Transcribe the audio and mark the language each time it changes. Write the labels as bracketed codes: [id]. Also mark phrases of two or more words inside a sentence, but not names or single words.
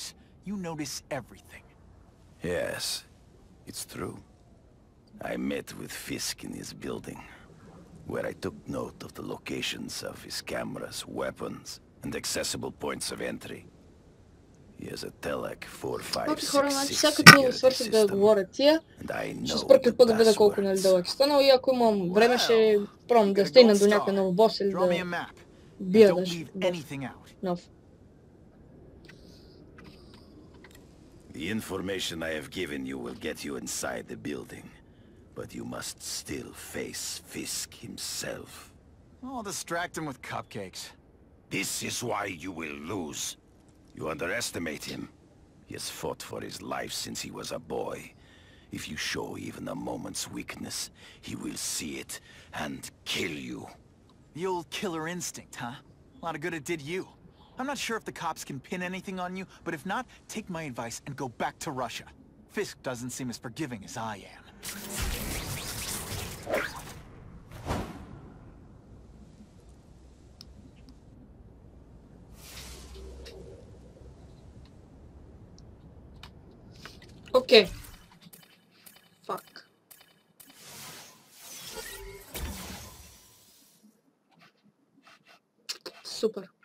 [en] You notice everything. Yes, it's true. I met with Fisk in his building, where I took note of the locations of his cameras, weapons, and accessible points of entry. He has a Telec 4566 [bg] Окей, хора, значи сега като свърших да говоря тия, ще спра клипа да видя колко дълъг е станал и ако имам време ще пробвам да стигна до някой нов бос или да бия даже нов. [en] The information I have given you will get you inside the building, but you must still face Fisk himself. I'll distract him with cupcakes. This is why you will lose. You underestimate him. He has fought for his life since he was a boy. If you show even a moment's weakness, he will see it and kill you. The old killer instinct, huh? A lot of good it did you. I'm not sure if the cops can pin anything on you, but if not, take my advice and go back to Russia. Fisk doesn't seem as forgiving as I am. [bg] Окей. Фак. Супер.